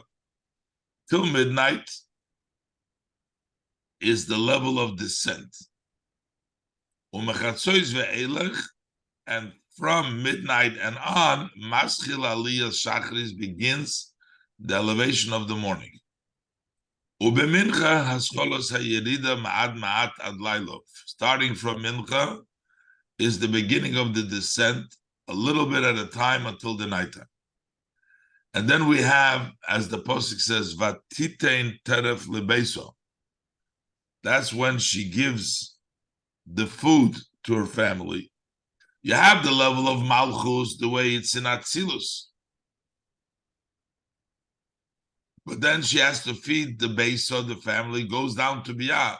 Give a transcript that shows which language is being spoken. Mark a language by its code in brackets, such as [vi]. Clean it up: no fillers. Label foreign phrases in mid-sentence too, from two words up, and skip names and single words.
[en] Till midnight is the level of descent. [he] ומחצות ואילך, [en] and from midnight and on, [he] מתחיל עליית שחרית [en] begins the elevation of the morning. [he] ובמנחה התחלת הירידה מעט מעט עד לילה. [en] Starting from mincha is the beginning of the descent, a little bit at a time until the nighttime. And then we have, as the posuk says, [he] ותתן טרף לביתה. [en] That's when she gives the food to her family. You have the level of malchus, the way it's in Atzilus. But then she has to feed the base of the family, goes down to Biyah.